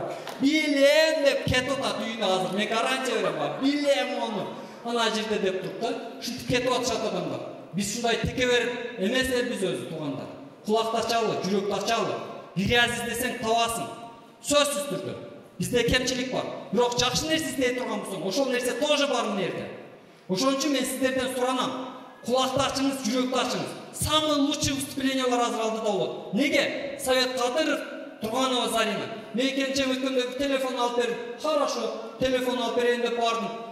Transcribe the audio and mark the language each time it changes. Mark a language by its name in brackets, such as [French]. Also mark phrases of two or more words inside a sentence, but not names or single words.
[Kyrgyz] Билем деп кетип атат үйүнө азыр. Мен гарантия берем, билем ону. Ана жерде деп туруп да, ушинтип кетип атышат адамдар. Биз ушундай теке берип эмес элбиз өзү туугандар. Кулак ачалы, жүрөк ачалы. Грязь издесең табасың. Сөзсүз түрдө. Бизде кемчилик бар. Бирок жакшы нерсе издей турган болсоң, ошол нерсе тоже бар мына жерде. Ошон үчүн мен сиздерден суранам. Кулакты ачыңыз, жүрөктү ачыңыз. [Russian] Самый лучший [Kyrgyz] выступлениялар азыр алдыда болот. Неге? Совет Кадыров Турганова Зарина. Мен келинчегим өткөндө телефон алып берип, хорошо, телефон алып берейин деп бардым.